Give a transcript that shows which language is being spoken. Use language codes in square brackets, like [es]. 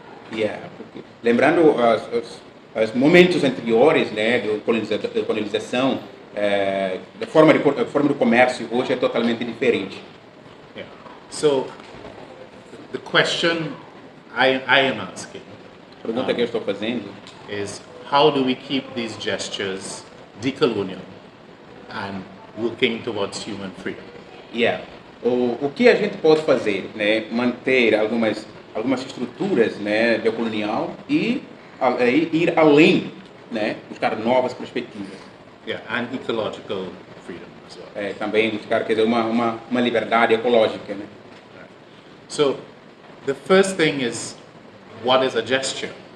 [pt] Porque, lembrando os momentos anteriores, né, da colonização, a forma do comércio hoje é totalmente diferente. [en] So the question I am asking, [pt] a pergunta que eu estou fazendo [en] is how do we keep these gestures decolonial and working towards human freedom? [pt] O que a gente pode fazer, né, manter algumas estruturas, né, decolonial e ir além, né, buscar novas perspectivas. [en] And ecological freedom as well. [pt] Também buscar, quer dizer, uma liberdade ecológica, né? [en] So the first thing is, what is a gesture?